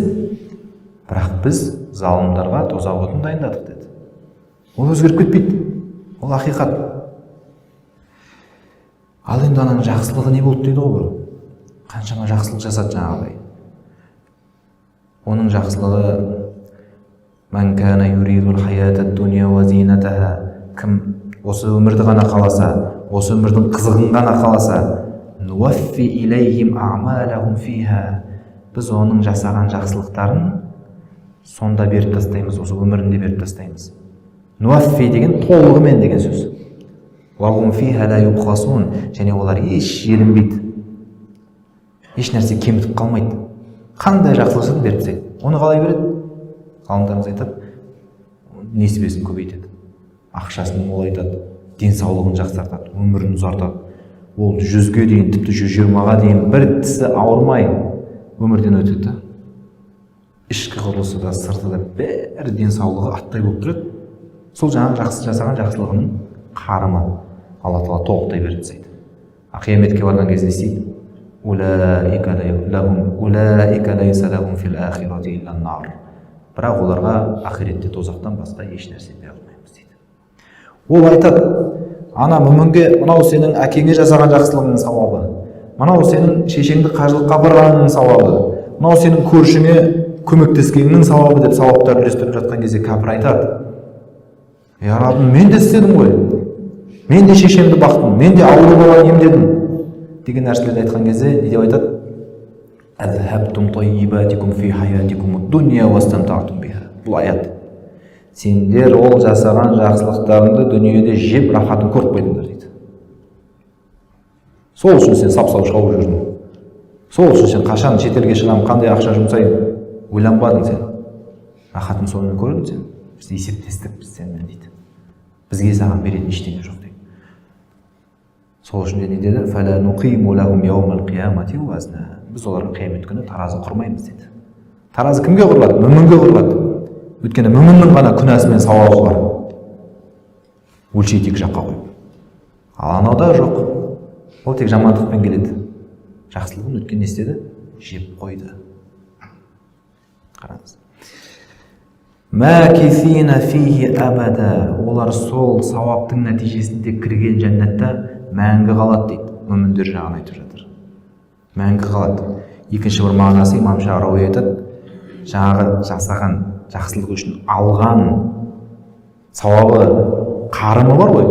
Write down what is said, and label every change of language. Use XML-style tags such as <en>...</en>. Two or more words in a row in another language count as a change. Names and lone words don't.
<kk>Бірақ біз залымдарға тозақ отын дайындадық деді. Ол өзгеріп кетпейді. Ол ақиқат. Ал енді ананың жақсылығы не болды дейді ғой. Қаншама жақсылық жасады жаңағыдай. Оның жақсылығы</kk> <ar>من كان يريد الحياة الدنيا وزينتها.</ar> <kk>Кім осы өмірді ғана қаласа, осы өмірдің қызығын ғана қаласа,</kk> <ar>نوف إليهم أعمالهم فيها.</ar> <kk>Біз оның жасаған жақсылықтарын сонда беріп тастаймыз, осы өмірінде беріп тастаймыз. Нуаффи деген толығымен деген сөз.</kk> <ar>وهم فيها لا يبخسون.</ar> <kk>Және олар еш желінбейді. Еш нәрсе кемітіп қалмайды. Қандай жақсылығын беріп тастайды. Оны қалай береді? Ғалымдарымыз айтады, несібесін көбейтеді, ақшасын молайтады, денсаулығын жақсартады, өмірін ұзартады. Ол 100-ге дейін, тіпті 120-ға дейін бір тісі ауырмай өмірден өтеді. Ішкі құрылысы да, сырты да бәрі денсаулығы аттай болып тұрады. Сол жаңағы жасаған жақсылығының қарымы Алла Тағала толықтай беріп тастайды. Қияметке барған кезде істейді.</kk> <ar>أولئك ليس لهم في الآخرة إلا النار.</ar> <kk>Бірақ оларға ақиретте тозақтан басқа еш нәрсе бере алмаймыз дейді. Ол айтады, ана мүмінге мынау сенің әкеңе жасаған жақсылығыңның сауабы, мынау сенің шешеңді қажылыққа апарғаныңның сауабы, мынау сенің көршіңе көмектескеніңнің сауабы деп сауаптар үлестіріп жатқан кезде кәпір айтады, я Раббым, мен де істедім ғой, мен де шешемді бақтым, мен де ауру баланы емдедім деген нәрселерді айтқан кезде не деп айтады?</kk> <ar>أذهبتم طيباتكم في حياتكم الدنيا واستمتعتم بها.</ar> <kk>Бұл аят. Сендер ол жасаған жақсылықтарыңды дүниеде жеп рахатын көріп қойдыңдар дейді. Сол үшін сен сап-сау шауып жүрдің. Сол үшін сен қашан шетелге шығамын, қандай ақша жұмсаймын, ойланбадың сен. Рахатын сонымен көрдің сен. Біз есептестік біз сенмен дейді. Бізге саған беретін ештеңе жоқ дейді. Сол үшін не деді?</kk> <ar>فلا نقيم لهم يوم القيامة وزنا.</ar> <kk>Біз оларға қиямет күні таразы құрмаймыз деді. Таразы кімге құрылады? Мүмінге құрылады. Өйткені мүміннің ғана күнәсі мен сауабы бар. Өлшей тек жаққа қойып. Ал анауда жоқ. Ол тек жамандықпен келеді. Жақсылығын өткен не істеді? Жеп қойды. Қараңыз.</kk> <ar>ماكثين فيه أبدا.</ar> <kk>Олар сол сауаптың нәтижесінде кірген жәннатта мәңгі қалады дейді. Мүміндер жағын айтып жатыр. Мәңгі қалады. Екінші бір мағынасы имам Шағрауи айтады, жаңағы жасаған жақсылық үшін алған сауабы, қарымы бар ғой.</kk>